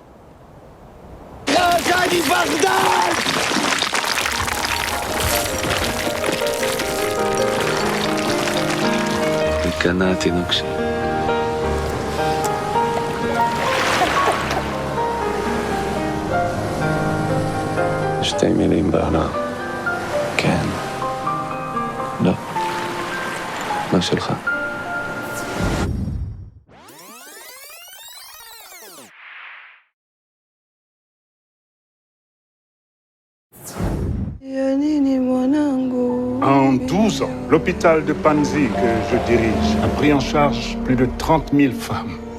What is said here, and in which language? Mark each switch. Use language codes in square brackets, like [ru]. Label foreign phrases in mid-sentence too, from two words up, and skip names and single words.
[he] וכנה התינוק שלי. שתי מילים בעולם. כן. לא. מה שלך? [fr] En 12 ans, l'hôpital de Panzi que je dirige a pris en charge plus de 30 000 femmes.